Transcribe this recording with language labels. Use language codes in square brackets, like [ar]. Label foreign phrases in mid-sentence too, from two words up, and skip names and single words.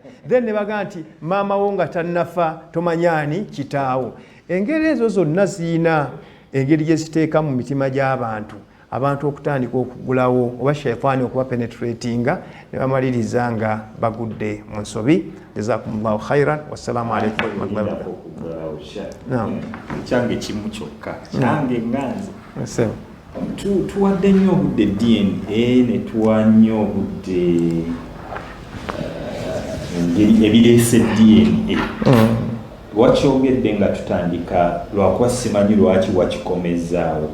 [lg] Then ne bagaa nti maama wo nga tannafa tomanyaani kitaawo. Engeri ezo zonna ziyina engeri gye ziteeka mu mitima gy'abantu, abantu okutandika okugulawo oba shayitaani okuba penetratinga ne bamaliriza nga bagudde mu nsobi. [ar] جزاكم الله خيرا. والسلام عليكم ورحمة الله وبركاته. [lg] Kyange kimu kyokka, kyange nganze tuwadde nnyo obudde DNA ne tuwa nnyo obudde engeri ebireese DNA. Wakyogedde nga tutandika lwakuba simanyi lwaki wakikomezaawo.